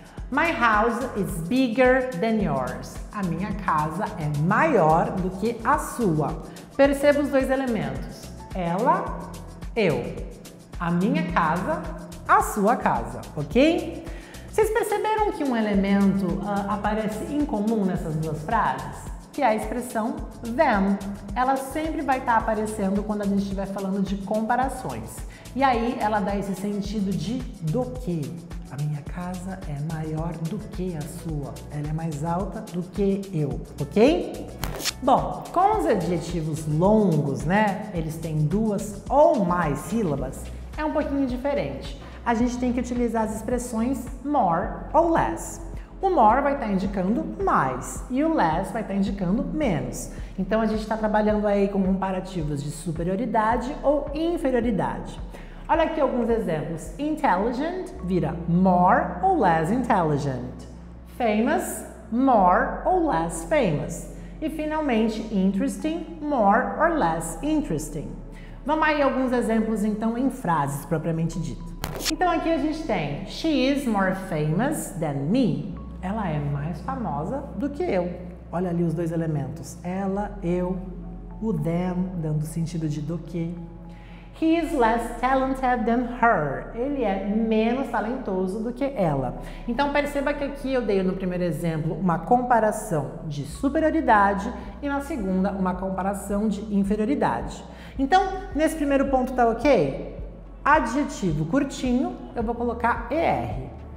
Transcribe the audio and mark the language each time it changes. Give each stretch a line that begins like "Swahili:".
English: My house is bigger than yours.
Portuguese: A minha casa é maior do que a sua. Perceba os dois elementos. Ela, eu. A minha casa, a sua casa, ok? Vocês perceberam que um elemento aparece em comum nessas duas frases? Que é a expressão them. Ela sempre vai estar aparecendo quando a gente estiver falando de comparações. E aí ela dá esse sentido de do que. A minha casa é maior do que a sua. Ela é mais alta do que eu, ok? Bom, com os adjetivos longos, né? Eles têm duas ou mais sílabas, é um pouquinho diferente. A gente tem que utilizar as expressões more ou less. O more vai estar indicando mais e o less vai estar indicando menos. Então a gente está trabalhando aí com comparativos de superioridade ou inferioridade. Olha aqui alguns exemplos. Intelligent vira more ou less intelligent. Famous, more ou less famous. E finalmente, interesting, more or less interesting. Vamos aí alguns exemplos então em frases propriamente dito. Então aqui a gente tem She is more famous than me. Ela é mais famosa do que eu. Olha ali os dois elementos. Ela, eu, o them, dando sentido de do que.
English: He is less talented than her.
Portuguese: Ele é menos talentoso do que ela. Então perceba que aqui eu dei no primeiro exemplo uma comparação de superioridade e na segunda uma comparação de inferioridade. Então, nesse primeiro ponto tá ok? Adjetivo curtinho, eu vou colocar ER.